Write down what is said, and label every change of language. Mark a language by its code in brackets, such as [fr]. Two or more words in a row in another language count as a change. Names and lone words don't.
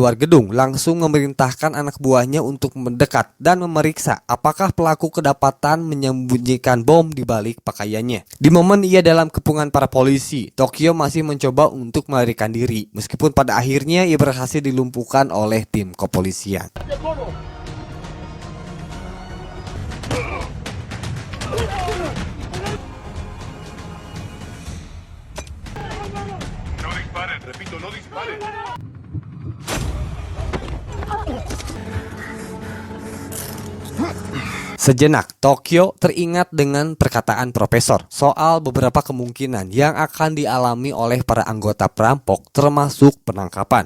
[id] luar gedung langsung memerintahkan anak buahnya untuk mendekat dan memeriksa apakah pelaku kedapatan menyembunyikan bom di balik pakaiannya. Di momen ia dalam kepungan para polisi, Tokyo masih mencoba untuk melarikan diri, meskipun pada akhirnya ia berhasil dilumpuhkan oleh tim kepolisian. [es] Repito, no disparen. [id] Sejenak, Tokyo teringat dengan perkataan profesor soal beberapa kemungkinan yang akan dialami oleh para anggota perampok termasuk penangkapan.